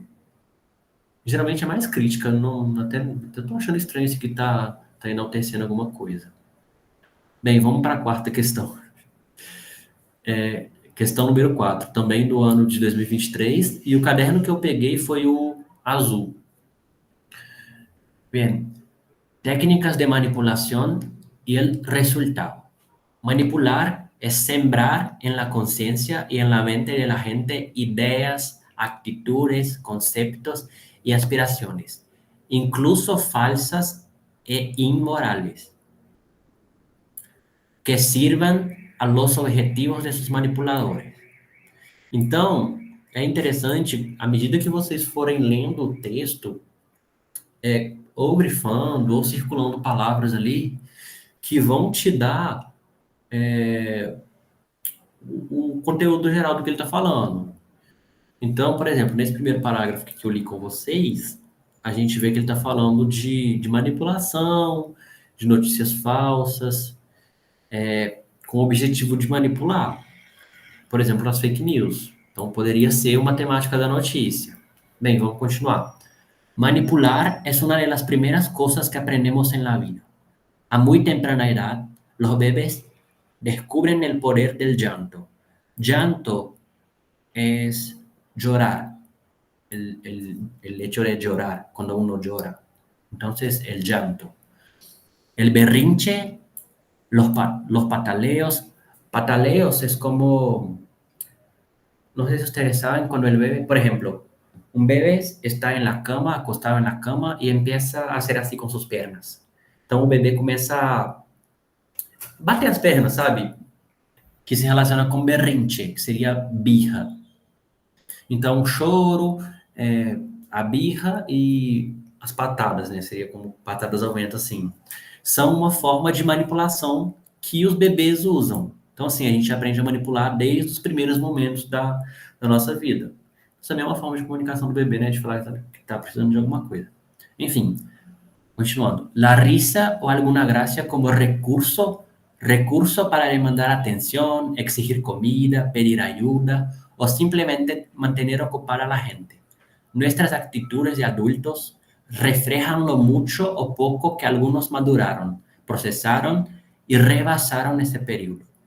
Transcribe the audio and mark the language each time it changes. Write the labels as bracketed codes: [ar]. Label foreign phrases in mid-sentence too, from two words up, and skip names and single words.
[pt] Geralmente é mais crítica, não, até eu tô achando estranho esse que tá enaltecendo alguma coisa. Bem, vamos para a quarta questão. Questão número 4, também do ano de 2023, e o caderno que eu peguei foi o azul. [es] Bem, técnicas de manipulación y el resultado. Manipular es sembrar en la conciencia y en la mente de la gente ideas, actitudes, conceptos y aspiraciones, incluso falsas e inmorales, que sirvan a los objetivos de sus manipuladores. [pt] Então, é interessante, à medida que vocês forem lendo o texto, ou grifando, ou circulando palavras ali, que vão te dar o conteúdo geral do que ele está falando. Então, por exemplo, nesse primeiro parágrafo que eu li com vocês, a gente vê que ele está falando de manipulação, de notícias falsas, com o objetivo de manipular. Por exemplo, as [en] fake news. [pt] Então, poderia ser uma temática da notícia. Bem, vamos continuar. [es] Manipular es una de las primeras cosas que aprendemos en la vida. A muy temprana edad, los bebés descubren el poder del llanto. Llanto es llorar, el hecho de llorar, cuando uno llora. Entonces, el llanto. El berrinche, los pataleos. Pataleos es como, no sé si ustedes saben, cuando el bebé, por ejemplo, un bebé está en la cama, acostado en la cama, y empieza a hacer así con sus piernas. [pt] Então, o bebê começa a bater as pernas, sabe? Que se relaciona com berrinche, que seria birra. Então, o choro, a birra e as patadas, né? Seria como patadas ao vento, assim. São uma forma de manipulação que os bebês usam. Então, assim, a gente aprende a manipular desde os primeiros momentos da nossa vida. Isso também é uma forma de comunicação do bebê, né? De falar que tá precisando de alguma coisa. Enfim, continuando. [es] La risa o alguna gracia como recurso para demandar atención, exigir comida, pedir ayuda o simplemente mantener ocupada a la gente. Nuestras actitudes de adultos reflejan lo mucho o poco que algunos maduraron, procesaron y rebasaron ese periodo.